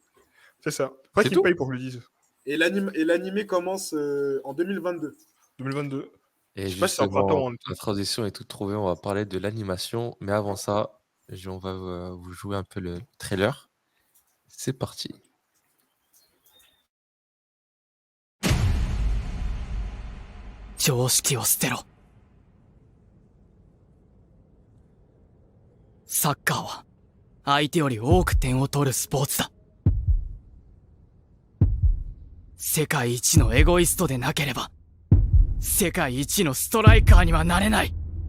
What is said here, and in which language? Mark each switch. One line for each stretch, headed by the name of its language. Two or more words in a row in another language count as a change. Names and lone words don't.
French: C'est ça. Pas C'est qu'il me tout paye pour que je le dise. Et l'animé commence en 2022. 2022. Et Je sais pas si c'est en printemps justement, ou en été. la transition est toute trouvée. On va parler de l'animation. Mais avant ça, on va vous jouer un peu le trailer. C'est parti.
Japanese: 常識を捨てろ。サッカーは相手より多く点を取るスポーツだ。世界一のエゴイストでなければ、世界一のストライカーにはなれない。